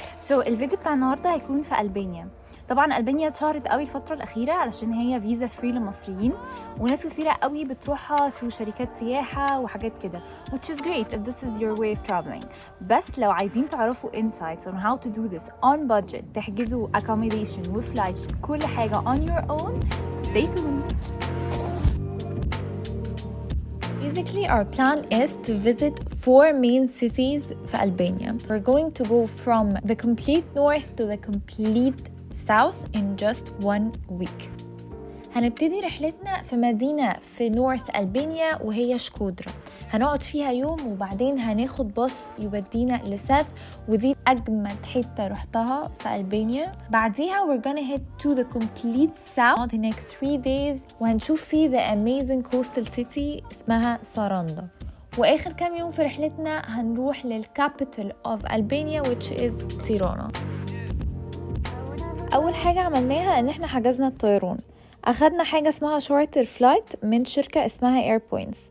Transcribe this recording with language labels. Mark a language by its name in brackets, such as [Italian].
[Arabic] الفيديو بتاع النهارده هيكون في ألبانيا. طبعا ألبانيا اتشهرت قوي الفترة الأخيرة علشان هي فيزا فري للمصريين، وناس كثيرة قوي بتروحها [English] through [Arabic] شركات سياحة وحاجات كده [English] which is great if this is your way of traveling. [Arabic] بس لو عايزين تعرفوا [English] insights on how to do this on budget، [Arabic] تحجزوا accommodation وفلايتس كل حاجة [English] on your own، stay tuned. Basically, our plan is to visit 4 main cities في Albania. We're going to go from the complete north to the complete south in just 1 week. [Arabic] هنبتدي رحلتنا في مدينة في نورث ألبانيا وهي شكودرا. هنقعد فيها يوم وبعدين هناخد باص يودينا لساث، ودي أجمد حتة رحتها في ألبانيا. بعديها [English] we're gonna head to the complete south. [Arabic] هنقعد هناك [English] 3 days [Arabic] وهنشوف فيه [English] the amazing coastal city [Arabic] اسمها ساراندا. وآخر كام يوم في رحلتنا هنروح للكابيتال of ألبانيا [English] which is [Arabic] تيرانا. أول حاجة عملناها إن احنا حجزنا الطيران. أخدنا حاجة اسمها شارتر فلايت من شركة اسمها اير بوينتس.